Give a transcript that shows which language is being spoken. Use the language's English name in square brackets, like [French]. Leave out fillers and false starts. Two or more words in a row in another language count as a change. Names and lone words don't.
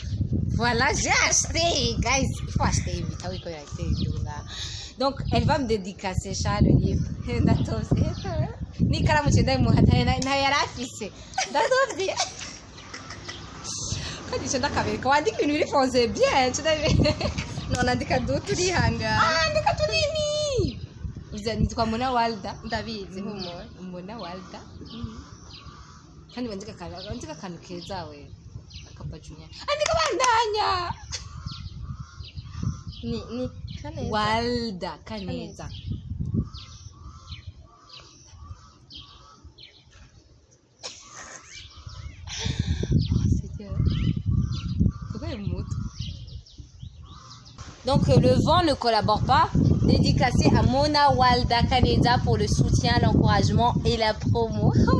[French] Voilà, j'ai acheté. Guys, il faut acheter. Donc, elle va me dédicacer ça, le livre. Quand tu es dans la caméra, on dit qu'une vie fonce bien. [Rundi] nandika turihanga andika tunini nitwa Mona Walda ndabizi humura Mona Walda kandi wandika akantu keza we akabajunya andika bandanya ni Kaneza [French] Walda Kaneza Donc le vent ne collabore pas. Dédicacé à Mona Walda Kaneza pour le soutien, l'encouragement et la promo.